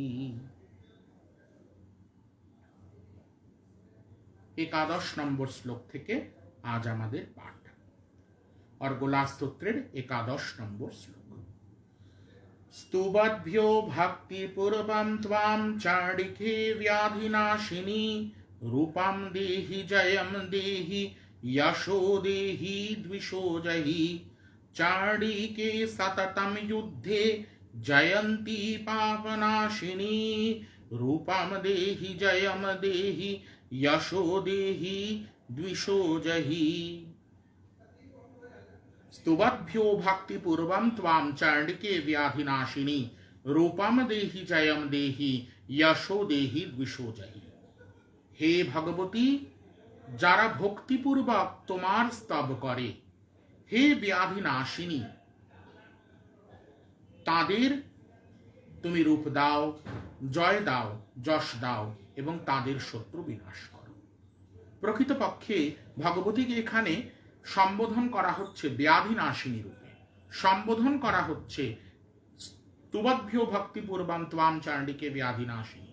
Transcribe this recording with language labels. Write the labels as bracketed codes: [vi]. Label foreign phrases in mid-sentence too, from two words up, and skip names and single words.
[bn] 11 নম্বর শ্লোক থেকে আজ আমাদের পাঠ। অর্গলাস্তোত্রের 11 নম্বর শ্লোক। [sa] स्तुवद्भ्यो भक्तिपूर्वं त्वां चाणिके व्याधिनाशिनी रूपं देहि जयं देहि यशो देहि द्विषो जहि चाणिके सततं युद्धे जयन्ती पापनाशिनी रूपम देहि जयम देहि यशो देहि द्विषो जहि। स्तुवद्भ्यो भक्ति पूर्वम त्वाम चंडिके व्याधिनाशिनी रूपम देहि जयम देहि यशो देहि द्विषो जहि। हे भगवती, [bn] যারা ভক্তিপূর্বক তোমার স্তব করে, হে ব্যাধিনাশিনী, তাদের তুমি রূপ দাও, জয় দাও, যশ দাও এবং তাদের শত্রু বিনাশ করো। প্রকৃতপক্ষে ভগবতীকে এখানে সম্বোধন করা হচ্ছে ব্যাধিনাশিনী রূপে, সম্বোধন করা হচ্ছে [sa] তুবভ্য ভক্তিপূর্বম ত্বাম চাণ্ডিকে ব্যাধিনাশিনী।